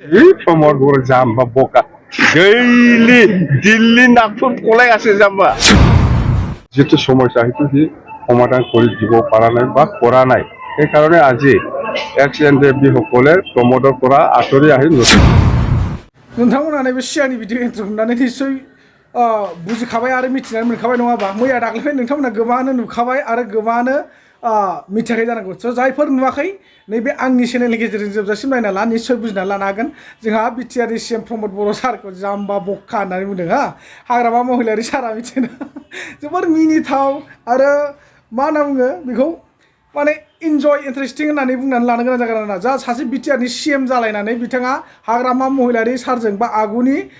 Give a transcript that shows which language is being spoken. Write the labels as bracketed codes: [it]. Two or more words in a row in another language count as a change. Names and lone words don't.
[as] এই প্রমোদ বড় জাম্বা বোকা ডেইলি দিল্লি নাগপুর পলাই আছে জাম্বা যেটো সমস্যা সেইটো সি সমাধান কৰি দিব পৰা নাই বা কৰা নাই এই কাৰণে আজি এক্স এন ডি সকলে প্ৰমোদৰ পৰা আঁতৰি আহি [brx] नोंथांमोना नैबे सिगांनि [en] video intro [brx] नुनानै निस्सय बुजिखाबाय आरो मिथिनानै मोनखाबाय नङा होमबा मैया दाख्लै नोंथांमोना गोबाङानो नुखाबाय आरो गोबाङानो मिथियाखै जानांगौ स' जायफोर नुवाखै नैबे आंनि चेनेलनि गेजेरजों जोबजासिम नायना ला निस्सय बुजिना लानो हागोन जोंहा बिटिआरनि सिएम प्रमोद बर' सारखौ जाम्बा बक्का होननानै बुंदों हा हाग्रामा महिलारि सारा मिथिना जोबोर मिनिथाव आरो मा होनना बुङो बेखौ माने [en] enjoy interesting [brx] होननानै बुंनानै लानो गोनां जागोन आरोना जा सासे बिटिआरनि सिएम जालायनानै बिथाङा हाग्रामा महिलारि सारजों बा आगुनि